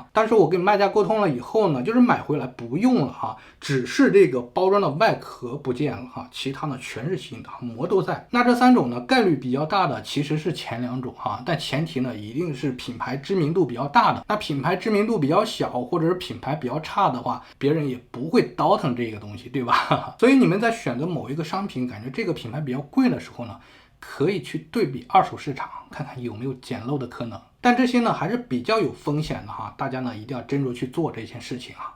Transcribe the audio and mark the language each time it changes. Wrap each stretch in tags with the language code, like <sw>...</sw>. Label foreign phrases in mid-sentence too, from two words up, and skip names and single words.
<zh>但是我跟賣家溝通了以後呢，就是買回來不用了哈，只是這個包裝的外殼不見了哈，其他呢全是新的，膜都在。那這3種呢概率比較大的其實是前2種哈，但前提呢一定是品牌知名度比較大的。那品牌知名度比較小或者是品牌比較差的話，別人也不會倒騰這個東西，對吧？所以你們在選擇某一個商品，感覺這個品牌比較貴的時候呢，可以去對比二手市場，看看有沒有撿漏的可能。但這些呢還是比較有風險的哈，大家呢一定要斟酌去做這件事情啊。</zh>